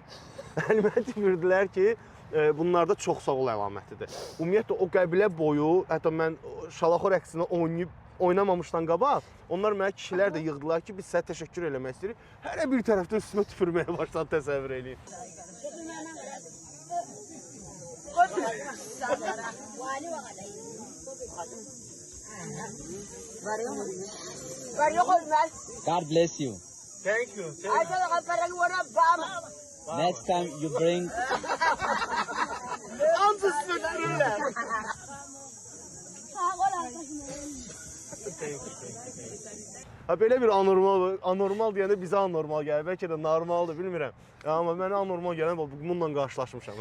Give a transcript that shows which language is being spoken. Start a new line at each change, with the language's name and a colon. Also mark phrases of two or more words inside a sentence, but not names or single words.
Azerbaijani: Əlimə tüpürdülər ki, bunlarda çox sağ ol əlamətidir. Ümumiyyətlə, o qəbilə boyu, hətta mən şalaxor rəqsini oynamamışdan qabaq, onlar mənə kişilər də yığdılar ki, biz sənə təşəkkür eləmək istəyirik. Hərə bir tərəfdən üstümə tüpürməyə başladı, təsəvvür eləyin.
English: God bless you. Thank you. Next time you bring
Azerbaijani: Ansızsın tüpürürlər. Belə bir anormal deyəndə bizə anormal gəlir. Bəlkə də normaldır, bilmirəm. Amma mənə anormal gələn bununla qarşılaşmışam.